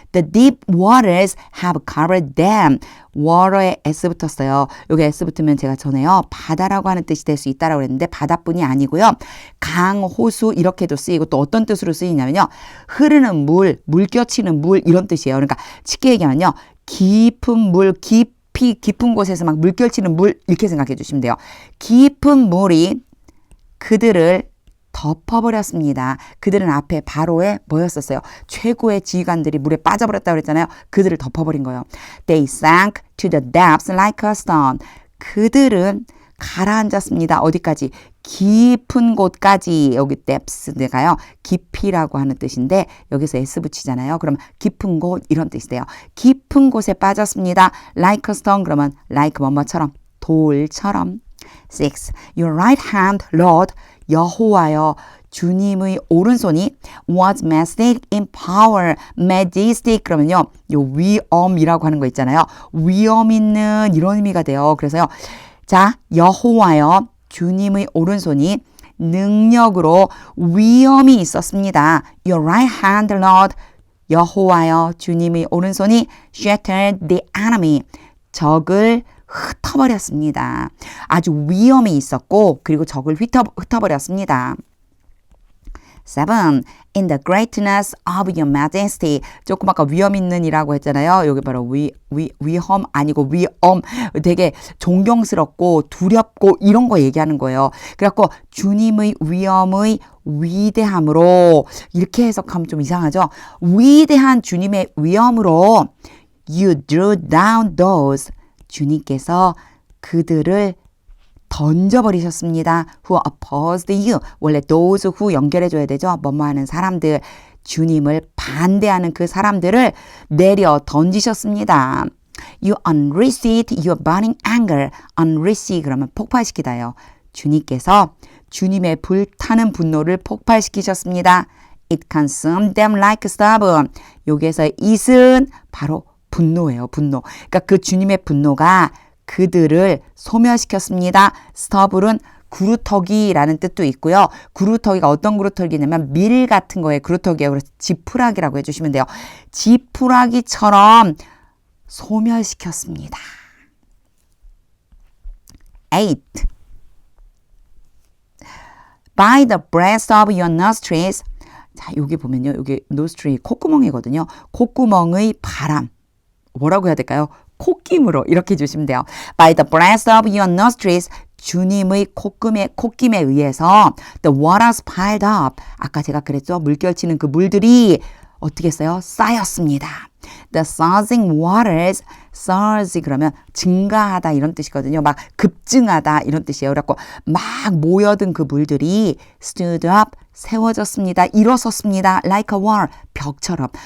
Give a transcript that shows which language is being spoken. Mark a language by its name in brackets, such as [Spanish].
[English] The deep waters have covered them. [Korean] water에 s 붙었어요. 여기 s 붙으면 제가 전에요. 바다라고 하는 뜻이 될 수 있다라고 그랬는데 바다뿐이 아니고요. 강, 호수 이렇게도 쓰이고 또 어떤 뜻으로 쓰이냐면요. 흐르는 물, 물결치는 물 이런 뜻이에요. 그러니까 쉽게 얘기하면요. 깊은 물, 깊은 곳에서 막 물결치는 물 이렇게 생각해 주시면 돼요. 깊은 물이 그들을 덮어버렸습니다. 그들은 앞에 바로에 뭐였었어요? 최고의 지휘관들이 물에 빠져버렸다고 그랬잖아요. 그들을 덮어버린 거예요. [English] They sank to the depths like a stone. [Korean] 그들은 가라앉았습니다. 어디까지? 깊은 곳까지. 여기 depths가요. 깊이라고 하는 뜻인데 여기서 s 붙이잖아요. 그럼 깊은 곳 이런 뜻이 돼요. 깊은 곳에 빠졌습니다. [English] Like a stone [Korean] 그러면 [English] like [Korean] 뭐뭐처럼 돌처럼. [English] 6. Your right hand, Lord. [Korean] 여호와여 주님의 오른손이 [English] was majestic in power. [Korean] majestic 그러면요. 요 위엄이라고 하는 거 있잖아요. 위엄 있는 이런 의미가 돼요. 그래서요. 자, 여호와여 주님의 오른손이 능력으로 위엄이 있었습니다. [English] Your right hand, Lord. [Korean] 여호와여 주님의 오른손이 [English] shattered the enemy. [Korean] 적을 흩어버렸습니다. 아주 위험이 있었고 그리고 적을 흩어버렸습니다. 7. [English] In the greatness of your majesty. [Korean] 조금 아까 위험 있는 이라고 했잖아요. 여기 바로 위험 아니고 위엄. 되게 존경스럽고 두렵고 이런 거 얘기하는 거예요. 그래갖고 주님의 위엄의 위대함으로 이렇게 해석하면 좀 이상하죠. 위대한 주님의 위엄으로 [English] You drew down those. [Korean] 주님께서 그들을 던져버리셨습니다. [English] Who opposed you. [Korean] 원래 those who 연결해줘야 되죠. 뭐뭐 하는 사람들. 주님을 반대하는 그 사람들을 내려 던지셨습니다. [English] You unleashed your burning anger. [Korean] unleash 그러면 폭발시키다요. 주님께서 주님의 불타는 분노를 폭발시키셨습니다. [English] It consumed them like stubble. [Korean] 여기에서 it은 바로 분노예요. 분노. 그러니까 그 주님의 분노가 그들을 소멸시켰습니다. 스터블은 구루터기라는 뜻도 있고요. 구루터기가 어떤 구루터기냐면 밀 같은 거에 구루터기예요. 그래서 지푸라기라고 해주시면 돼요. 지푸라기처럼 소멸시켰습니다. 8. [English] By the breath of your nostrils. [Korean] 자, 여기 보면요. 여기 nostril 콧구멍이거든요. 콧구멍의 바람. 뭐라고 해야 될까요? 콧김으로 이렇게 해주시면 돼요. [English] By the breath of your nostrils. [Korean] 주님의 콧김에 의해서 [English] the waters piled up. [Korean] 아까 제가 그랬죠. 물결치는 그 물들이 어떻게 했어요? 쌓였습니다. [English] The surging waters. [Korean] surge 그러면 증가하다 이런 뜻이거든요. 막 급증하다 이런 뜻이에요. 그래갖고 막 모여든 그 물들이 [English] stood up. [Korean] 세워졌습니다. 일어섰습니다. [English] Like a wall. [Korean] 벽처럼.